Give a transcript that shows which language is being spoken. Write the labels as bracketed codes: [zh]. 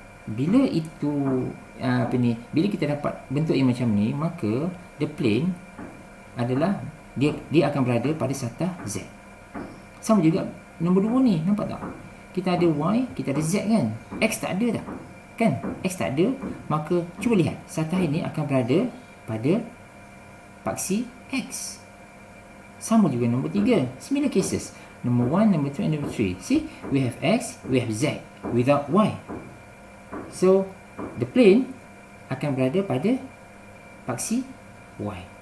[ms] Bila itu bila kita dapat bentuk yang macam ni, maka [en] the plane [ms] adalah dia akan berada pada satah z. Sama juga nombor 2 ni, nampak tak? Kita ada y, kita ada z kan? X tak ada tak? Kan? X tak ada, maka cuba lihat, satah ini akan berada pada paksi x. Sama juga nombor 3, [en] similar cases. [ms] Nombor 1, nombor 2, and nombor 3. [en] See, we have x, we have z without y. [ms] So [en] the plane [ms] akan berada pada paksi y.